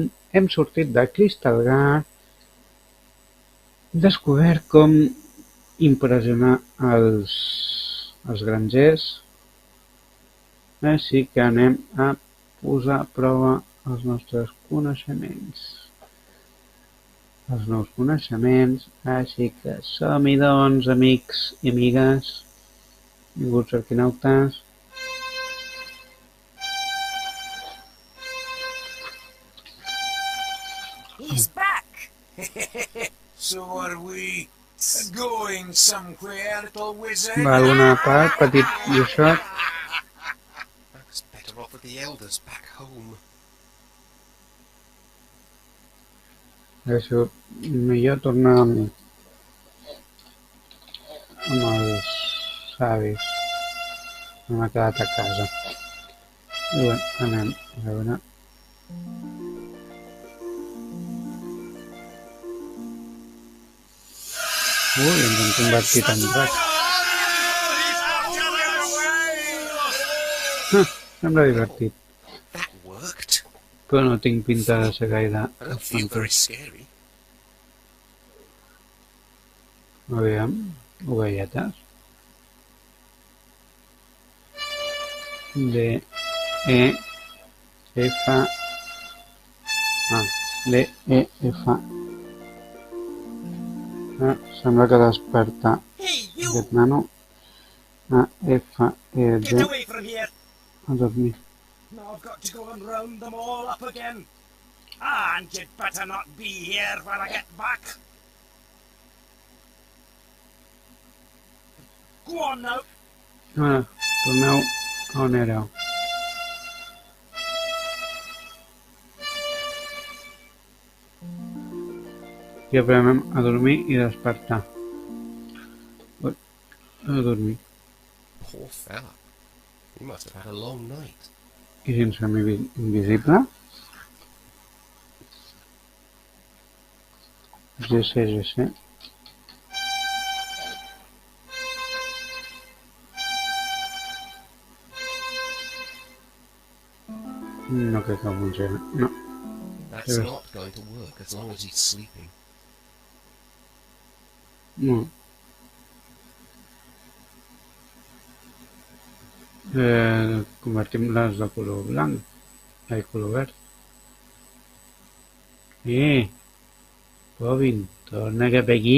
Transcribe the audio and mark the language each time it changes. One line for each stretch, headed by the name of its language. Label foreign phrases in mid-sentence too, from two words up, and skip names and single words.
Catalan: Hem sortit de Crystalgar, descobert com impressionar els grangers, així que anem a posar a prova els nostres coneixements. Els nous coneixements, així que som-hi doncs, amics i amigues, benvinguts verquinautes.
English: He's back! So are we going somewhere, little wizard?
Catalan: Va donar part, petit lluixot.
English: I was better off with the elders back home.
Catalan: Hauria sigut millor tornar amb els savis. No m'ha quedat a casa. I bé, anem a veure. Ui, ens hem convertit en dracs. Sembla divertit,
English: That worked.
Catalan: però no tinc pinta de ser gaire
English: I don't feel very scary.
Catalan: Aviam, ovelletes. D, E, F... D, E, F... Sembla que desperta
English: Hey, you!
Catalan: aquest nano. A, F, E, D,
English: Get away from here!
Catalan: a dormir.
English: Now I've got to go and round them all up again. And you'd better not be here when I get back. Go on now.
Catalan: Ara, torneu a on éreu. I aprenem a dormir i despertar. Ui, a dormir.
English: Poor fella. He must have had a long night.
Catalan: I si ens fem invisible? GC. No crec que funcioni. No.
English: That's Yeah. not going to work as long as he's sleeping.
Catalan: No. Convertim-les de color blanc. Ai, color verd. Bobin, torna cap aquí.